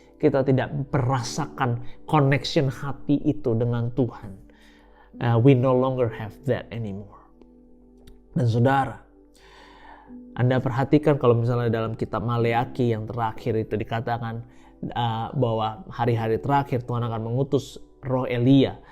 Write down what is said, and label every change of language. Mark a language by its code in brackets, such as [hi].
[id] Kita tidak merasakan connection hati itu dengan Tuhan. [en] We no longer have that anymore. [id] Dan saudara, Anda perhatikan kalau misalnya dalam kitab Maleaki yang terakhir itu dikatakan bahwa hari-hari terakhir Tuhan akan mengutus roh Elia.